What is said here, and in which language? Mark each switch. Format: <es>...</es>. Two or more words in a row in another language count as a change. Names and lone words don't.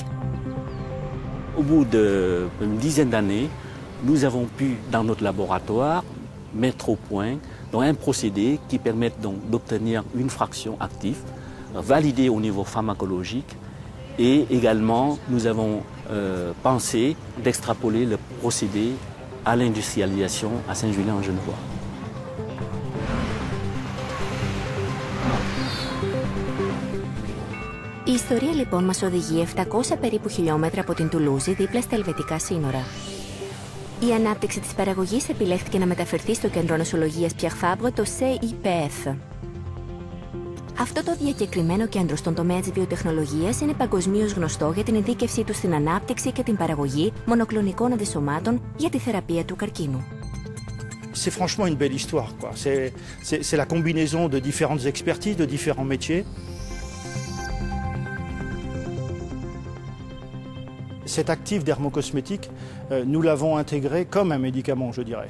<fr>Au bout d'une dizaine d'années, nous avons pu, dans notre laboratoire, mettre au point donc, un procédé qui permet d'obtenir une fraction active, validée au niveau pharmacologique, et également nous avons pensé d'extrapoler le procédé à l'industrialisation à Saint-Julien-en-Genevois.</fr> <el>Η ιστορία λοιπόν μας οδηγεί 700 περίπου χιλιόμετρα από την Τουλούζη δίπλα στα ελβετικά σύνορα. Η ανάπτυξη της παραγωγής επιλέχθηκε να μεταφερθεί στο κέντρο νοσολογίας Pierre Fabre, το CIPF. Αυτό το διακεκριμένο κέντρο στον τομέα της βιοτεχνολογίας είναι παγκοσμίως γνωστό για την ειδίκευσή του στην ανάπτυξη και την παραγωγή μονοκλονικών αντισωμάτων για τη θεραπεία του καρκίνου.</el> <fr>C'est franchement une belle histoire, quoi. C'est la combinaison de différentes expertises, de différents métiers. Cet actif dermocosmétique, nous l'avons intégré comme un médicament, je dirais.</fr>